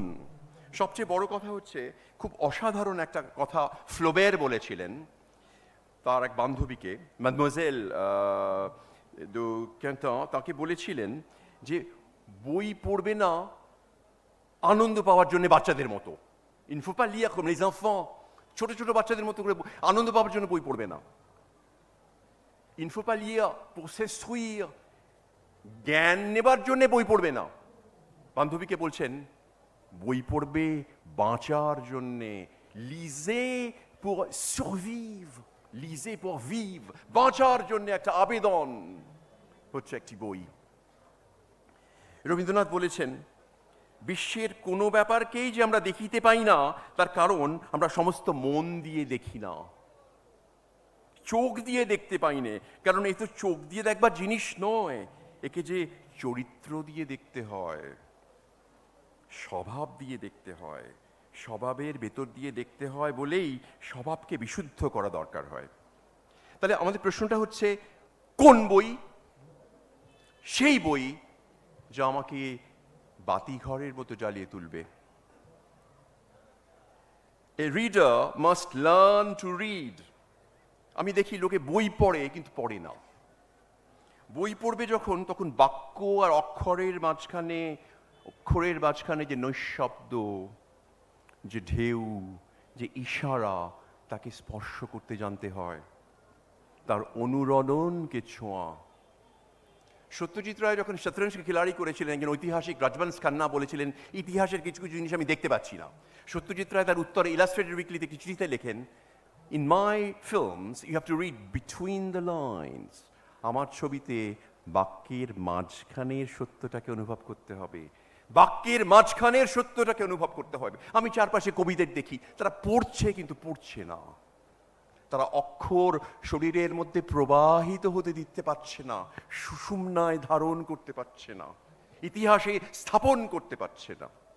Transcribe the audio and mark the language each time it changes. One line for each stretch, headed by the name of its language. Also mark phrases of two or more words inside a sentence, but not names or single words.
Bangla: সবচেয়ে বড় কথা হচ্ছে, খুব অসাধারণ একটা কথা ফ্লোবের বলেছিলেন তার এক বান্ধবীকে, ম্যাডমোজেল দু ক্যান্টন, তাকে বলেছিলেন যে বই পড়বে না আনন্দ পাওয়ার জন্য বাচ্চাদের মতো।
French: Il ne faut pas lire comme les enfants,
Bangla: ছোট ছোট বাচ্চাদের মতো করে আনন্দ পাওয়ার জন্য বই পড়বে না।
French: Il ne faut pas lire pour s'instruire,
Bangla: জ্ঞান নেবার জন্য বই পড়বে না। বান্ধবীকে বলছেন বই পড়বে বাঁচার জন্যে,
French: lisez pour survivre, lisez pour vivre,
Bangla: বাঁচার জন্য একটা আবেদন হচ্ছে একটি বই। রবীন্দ্রনাথ বলেছেন বিশ্বের কোনো ব্যাপারকেই যে আমরা দেখিতে পাই না তার কারণ আমরা সমস্ত মন দিয়ে দেখি না, চোখ দিয়ে দেখতে পাই না, কারণ এই তো চোখ দিয়ে দেখবার জিনিস নয়, একে যে চরিত্র দিয়ে দেখতে হয়, স্বভাব দিয়ে দেখতে হয়, স্বভাবের ভেতর দিয়ে দেখতে হয় বলেই স্বভাবকে বিশুদ্ধ করা দরকার হয়। তাহলে আমাদের প্রশ্নটা হচ্ছে কোন বই? সেই বই যা আমাকে বাতিঘরের মতো জ্বালিয়ে তুলবে।
English: A reader must learn to read.
Bangla: আমি দেখি লোকে বই পড়ে কিন্তু পড়ে না। বই পড়বে যখন, তখন বাক্য আর অক্ষরের মাঝখানে যে নৈশব্দ, যে ঢেউ, যে ইশারা, তাকে স্পর্শ করতে জানতে হয়, তার অনুরণনকে ছোঁয়া। সত্যজিৎ রায় যখন শতরঞ্জকে খিলাড়ি করেছিলেন, একজন ঐতিহাসিক রাজবংশ খান্না বলেছিলেন ইতিহাসের কিছু কিছু জিনিস আমি দেখতে পাচ্ছি না। সত্যজিৎ রায় তার উত্তরে ইলাস্ট্রেটেড উইকলিতে একটি চিঠিতে লেখেন,
English: In my films you have to read between the lines.
Bangla: আমার ছবিতে বাক্যের মাঝখানের সত্যটাকে অনুভব করতে হবে, বাক্যের মাঝখানের সত্যটাকে অনুভব করতে হবে। আমি চারপাশে কবিদের দেখি, তারা পড়ছে কিন্তু পড়ছে না, তারা অক্ষর শরীরের মধ্যে প্রবাহিত হতে দিতে পারছে না, সুষুম্নায় ধারণ করতে পারছে না, ইতিহাসে স্থাপন করতে পারছে না।